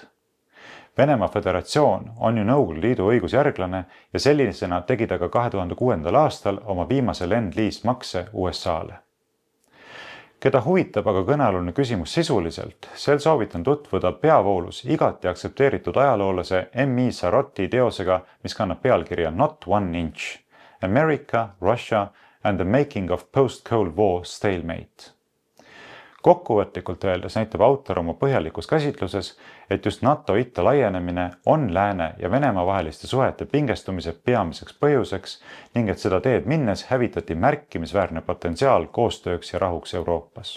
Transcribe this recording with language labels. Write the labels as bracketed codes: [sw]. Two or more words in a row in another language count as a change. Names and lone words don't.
[et] Venemaa Föderatsioon on ju Nõukogude Liidu õigusjärglane ja sellisena tegi ta ka 2006. aastal oma viimase Lend-Lease-makse USA-le. Keda huvitab aga kõnealune küsimus sisuliselt, sel soovitan tutvuda peavoolus igati aktsepteeritud ajaloolase M.I. Sarotti teosega, mis kannab pealkirja Not One Inch. America, Russia and the Making of Post-Cold War Stalemate. Kokkuvõtlikult öeldes näitab autor oma põhjalikus käsitluses, et just NATO itta laienemine on Lääne ja Venemaa vaheliste suhete pingestumise peamiseks põhjuseks ning et seda teed minnes hävitati märkimisväärne potentsiaal koostööks ja rahuks Euroopas.